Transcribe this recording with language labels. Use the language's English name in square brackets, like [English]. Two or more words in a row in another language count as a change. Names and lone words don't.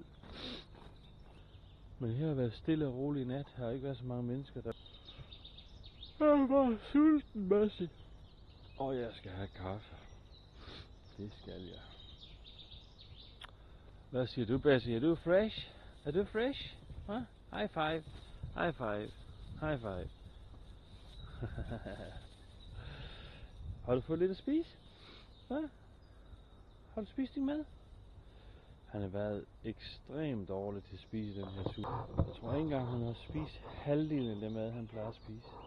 [Danish] Men her har været stille og roligt i nat. Her har ikke været så mange mennesker der. Jeg er bare sulten, Massi. Og jeg skal have kaffe. Det skal jeg. Hvad siger du, Bassi? [English] Er du fresh? Er du fresh? [Danish] Huh? [English] High five. High five. High five. [Danish] Har du fået lidt at spise? Hvad? Har du spist din mad? Han har været ekstremt dårlig til at spise den her tur. Jeg tror ikke engang, han har spist halvdelen af det mad, han plejer at spise.